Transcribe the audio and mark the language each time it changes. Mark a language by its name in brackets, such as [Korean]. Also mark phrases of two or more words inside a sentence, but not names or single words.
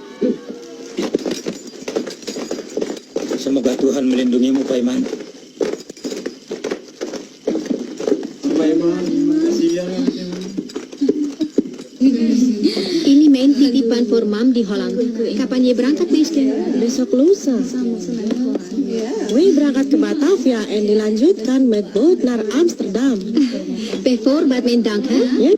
[Indonesian] Semoga Tuhan melindungimu, Paiman. Ini main titipan [Dutch] voor mam [Indonesian] di Holland. Kapan ye berangkat, meester? Besok lusa. Wih berangkat ke Batavia en dilanjutkan [Dutch] met boot naar Amsterdam. Bijvoorbeeld mijn dank, hè? [Indonesian] Ya,